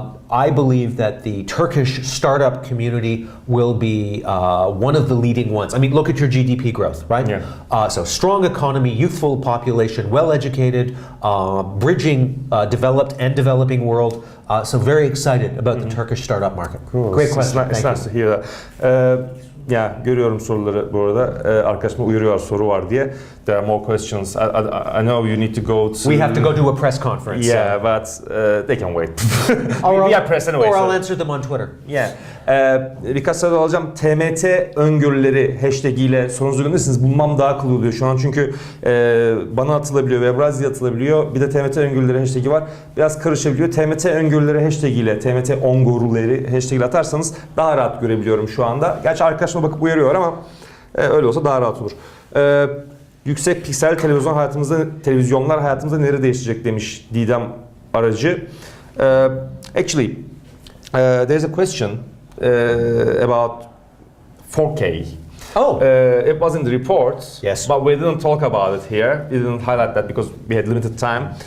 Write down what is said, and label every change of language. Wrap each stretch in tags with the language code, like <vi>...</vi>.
<en>I believe that the Turkish startup community will be one of the leading ones. I mean, look at your GDP growth, right? Yeah. So strong economy, youthful population, well-educated, bridging developed and developing world. So very excited about the Turkish startup market. Cool. Great question. It's nice to hear that.</en> <tr>Ya görüyorum soruları bu arada. Arkadaşıma uyarıyor soru var diye.</tr> <en>There are more questions. I know you need to go to. We have to go to a press conference. Yeah, but they can wait. We are press anyway. Or I'll answer them on Twitter.</en> <tr>Yeah. Birkaç soru alacağım. TMT öngörüleri hashtag ile sorunuzu gönderirsiniz. Bulmam daha kolay oluyor şu an çünkü bana atılabiliyor ve Brazil'e atılabiliyor. Bir de TMT öngörüleri hashtag'i var. Biraz karışabiliyor. TMT öngörüleri hashtag ile TMT öngörüleri hashtag ile atarsanız daha rahat görebiliyorum şu anda. Gerçi arkadaşıma bakıp uyarıyor ama öyle olsa daha rahat olur. Yüksek piksel televizyonlar hayatımızda nerede değişecek demiş Didem Aracı.</tr> <en>Actually, there's a question about 4K. It was in the report, yes, but we didn't talk about it here. We didn't highlight that because we had limited time.</en>